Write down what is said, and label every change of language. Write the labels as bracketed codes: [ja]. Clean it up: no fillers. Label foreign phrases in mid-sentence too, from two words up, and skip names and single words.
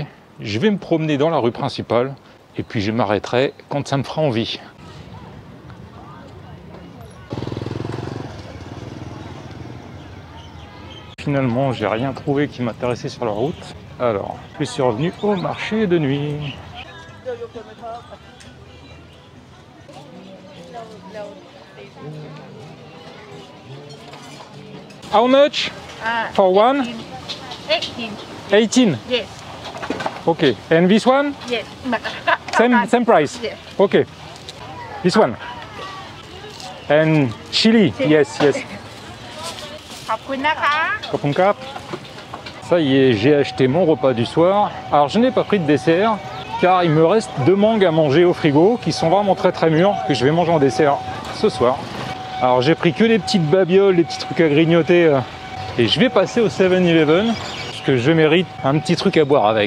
[fr] Je vais me promener dans la rue principale et puis je m'arrêterai quand ça me fera envie. Finalement, j'ai rien trouvé qui m'intéressait sur la route. Alors, je suis revenu au marché de nuit. [en] How much for one? 18. 18. Yes. Okay. And this one? Yes. Same price. Yes. Okay. This one. And chili. Yes, yes. [th] ขอบคุณนะคะ Kopunka. [fr] Ça y est, j'ai acheté mon repas du soir. Alors je n'ai pas pris de dessert car il me reste 2 mangues à manger au frigo qui sont vraiment très mûres que je vais manger en dessert ce soir. Alors j'ai pris que des petites babioles, des petits trucs à grignoter et je vais passer au 7-Eleven parce que je mérite un petit truc à boire avec.